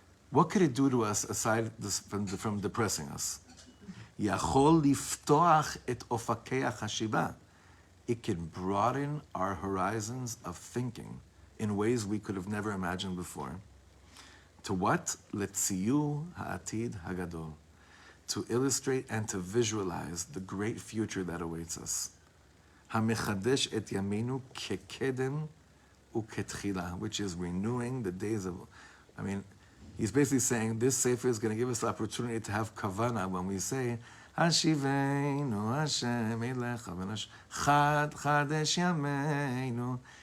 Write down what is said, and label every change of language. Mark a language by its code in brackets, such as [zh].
[en] What could it do to us aside from depressing us? [he] יכול לפתוח את אופקי החשיבה. [en] It can broaden our horizons of thinking in ways we could have never imagined before. To what? [he] לציור העתיד הגדול. [en] To illustrate and to visualize the great future that awaits us. [he] המחדש את ימינו כקדם וכתחילה, [en] which is renewing the days of, I mean, he's basically saying this sefer is going to give us the opportunity to have kavana when we say, [he] השיבנו השם אליך חד חדש ימינו